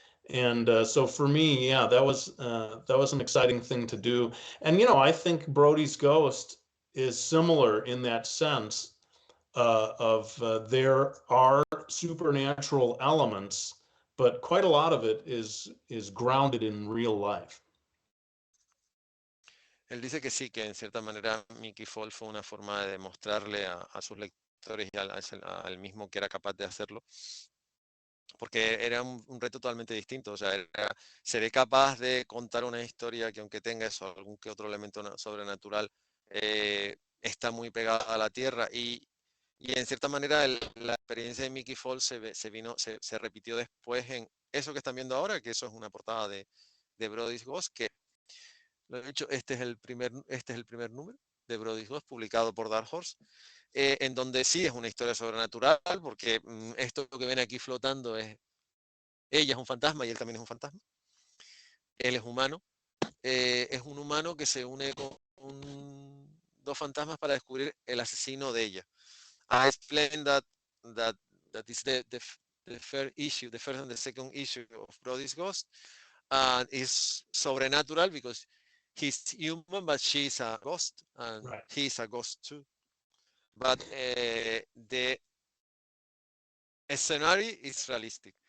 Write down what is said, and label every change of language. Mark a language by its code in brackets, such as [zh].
[en] And so for me, yeah, that was an exciting thing to do. And I think Brody's Ghost is similar in that sense of there are supernatural elements, but quite a lot of it is grounded in real life. [es] Él dice que sí, que en cierta manera Mickey Fall fue una forma de demostrarle a sus lectores y al mismo que era capaz de hacerlo, porque era un reto totalmente distinto. O sea, seré capaz de contar una historia que aunque tenga eso, algún que otro elemento sobrenatural, está muy pegada a la tierra y en cierta manera la experiencia de Mickey Fall se repitió después en eso que están viendo ahora, que eso es una portada de Brody's Ghost, que lo he dicho, este es el primer número de Brody's Ghost publicado por Dark Horse, en donde sí es una historia sobrenatural, porque esto que ven aquí flotando es ella es un fantasma y él también es un fantasma. Él es humano. Es un humano que se une con dos fantasmas para descubrir el asesino de ella. [en] I explained that that is the first issue, the first and the second issue of Brody's Ghost, and is sobrenatural because he's human, but she's a ghost, and Right. he's a ghost too. But the scenario is realistic.